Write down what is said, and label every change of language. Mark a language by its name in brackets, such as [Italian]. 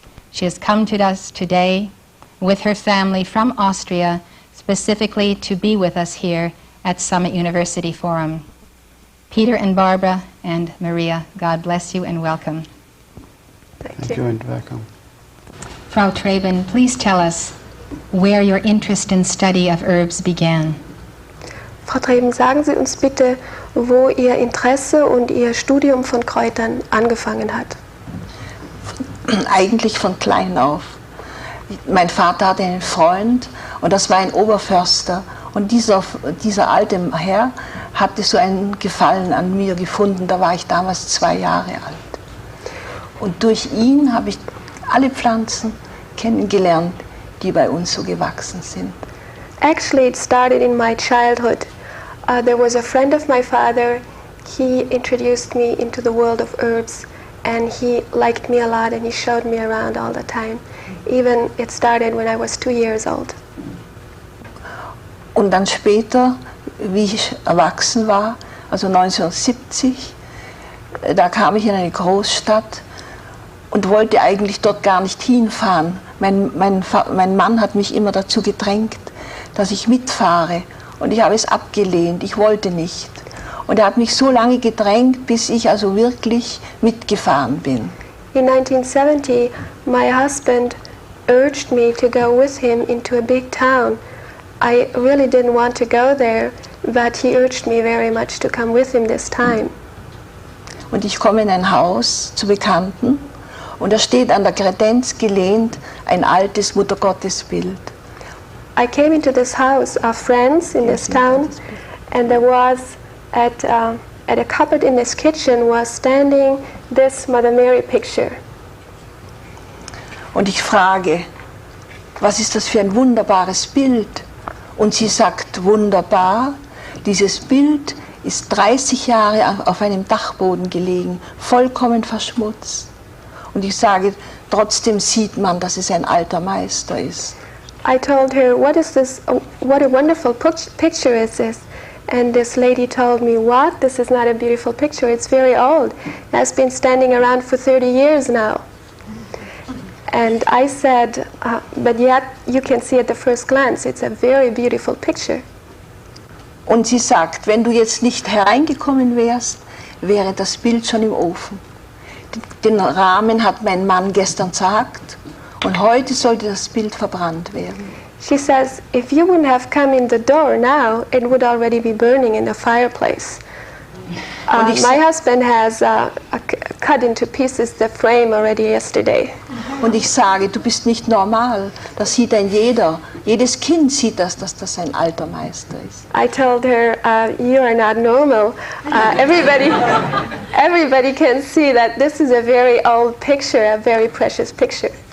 [English] She has come to us today with her family from Austria, specifically to be with us here at Summit University Forum. Peter and Barbara and Maria, God bless you and welcome. Thank you and welcome. Frau Treben, please tell us where your interest in study of herbs began. [German] Frau Treben, sagen Sie uns bitte, wo Ihr Interesse und Ihr Studium von Kräutern angefangen hat. Eigentlich von klein auf. Mein Vater hatte einen Freund und das war ein Oberförster. Und dieser alte Herr hatte so einen Gefallen an mir gefunden, da war ich damals 2 Jahre alt. Und durch ihn habe ich alle Pflanzen kennengelernt, die bei uns so gewachsen sind. [English] Actually, it started in my childhood. There was a friend of my father. He introduced me into the world of herbs, and he liked me a lot, and he showed me around all the time. Even it started when I was 2 years old. [German] Und dann später, wie ich erwachsen war, also 1970, da kam ich in eine Großstadt und wollte eigentlich dort gar nicht hinfahren. Mein Mann hat mich immer dazu gedrängt, dass ich mitfahre. Und ich habe es abgelehnt, ich wollte nicht. Und er hat mich so lange gedrängt, bis ich also wirklich mitgefahren bin. [English] In 1970, my husband urged me to go with him into a big town. I really didn't want to go there, but he urged me very much to come with him this time. [German] Und ich komme in ein Haus zu Bekannten und da steht an der Kredenz gelehnt ein altes Muttergottesbild. [English] I came into this house of friends in this town, and there was at a cupboard in this kitchen was standing this Mother Mary picture. [German] Und ich frage, was ist das für ein wunderbares Bild? Und sie sagt, wunderbar, dieses Bild ist 30 Jahre auf einem Dachboden gelegen, vollkommen verschmutzt. Und ich sage, trotzdem sieht man, dass es ein alter Meister ist. [English] I told her, what is this? What a wonderful picture is this? And this lady told me, what? This is not a beautiful picture, it's very old. It has been standing around for 30 years now. And I said, but yet you can see at the first glance, it's a very beautiful picture. [German] Und sie sagt, wenn du jetzt nicht hereingekommen wärst, wäre das Bild schon im Ofen. Den Rahmen hat mein Mann gestern zerhackt und heute sollte das Bild verbrannt werden. [English] She says, if you wouldn't have come in the door now, it would already be burning in the fireplace. My husband has cut into pieces the frame already yesterday. [German] Und ich sage, du bist nicht normal. Das sieht ein jeder. Jedes Kind sieht das, dass das ein alter Meister ist. [English] I told her, you are not normal. Everybody can see that this is a very old picture, a very precious picture.